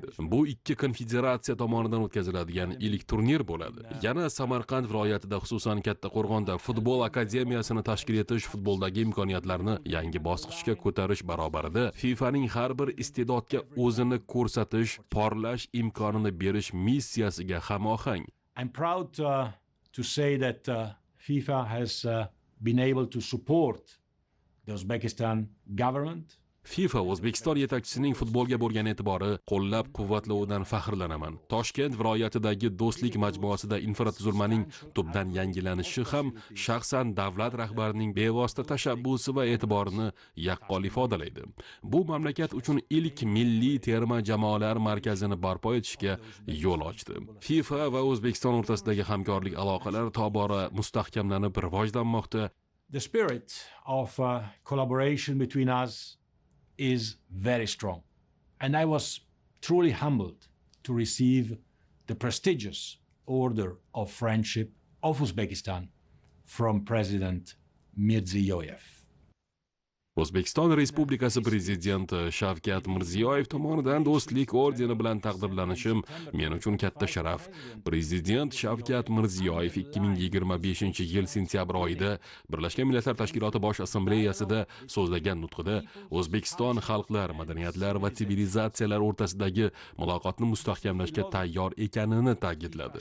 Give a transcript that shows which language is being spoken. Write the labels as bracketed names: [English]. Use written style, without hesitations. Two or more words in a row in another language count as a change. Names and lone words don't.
[Uzbek] Bu ikki konfederatsiya tomonidan o'tkaziladigan ilk turnir bo'ladi. Yana Samarqand viloyatida, xususan Kattaqo'rg'onda futbol akademiyasini tashkil etish futboldagi imkoniyatlarni yangi bosqichga ko'tarish barobarida FIFAning har bir iste'dodga o'zini ko'rsatish, porlash imkonini berish missiyasiga hamohang. [English] I'm proud to say that FIFA has been able to support the Uzbekistan government. [Uzbek] FIFA O'zbekiston yetakchisining futbolga bo'lgan e'tibori, qo'llab-quvvatlovidan faxrlanaman. Toshkent viloyatidagi Do'stlik majmuasida infratuzilmaning tubdan yangilanishi ham shaxsan davlat rahbarining bevosita tashabbusi va e'tiborini yaqqol ifodalaydi. Bu mamlakat uchun ilk milliy terma jamoalar markazini barpo etishga yo'l ochdi. FIFA va O'zbekiston o'rtasidagi hamkorlik aloqalari tobora mustahkamlanib rivojlanmoqda. [English] The spirit of collaboration between us is very strong, and I was truly humbled to receive the prestigious Order of Friendship of Uzbekistan from President Mirziyoyev. [Uzbek] O'zbekiston Respublikasi prezidenti Shavkat Mirziyoyev tomonidan Do'stlik ordeni bilan taqdirlanishim men uchun katta sharaf. Prezident Shavkat Mirziyoyev 2025-yil sentyabr oyida Birlashgan Millatlar Tashkiloti Bosh Assambleyasida so'zlagan nutqida O'zbekiston xalqlar, madaniyatlar va sivilizatsiyalar o'rtasidagi muloqotni mustahkamlashga tayyor ekanini ta'kidladi.